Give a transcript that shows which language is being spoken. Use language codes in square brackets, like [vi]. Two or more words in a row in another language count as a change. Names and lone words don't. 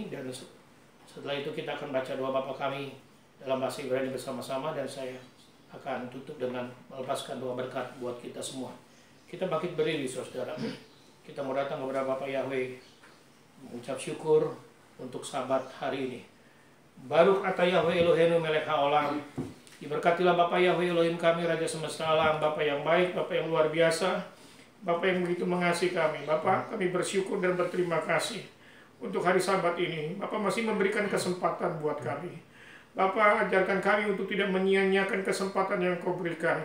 [id] Dan setelah itu kita akan baca doa Bapa kami dalam bahasa Ibrani bersama-sama. Dan saya akan tutup dengan melepaskan doa berkat buat kita semua. Kita bangkit berdiri, saudara. Kita mau datang kepada Bapak Yahweh, mengucap syukur untuk Sabat hari ini. [he] ברוך אתה יהוה אלוהינו מלך העולם. [id] Diberkatilah Bapa Yahweh Elohim kami, Raja semesta alam, Bapa yang baik, Bapa yang luar biasa, Bapa yang begitu mengasihi kami. Bapa, kami bersyukur dan berterima kasih untuk hari Sabat ini. Bapa masih memberikan kesempatan buat kami. Bapa, ajarkan kami untuk tidak menyia-nyiakan kesempatan yang Kau berikan.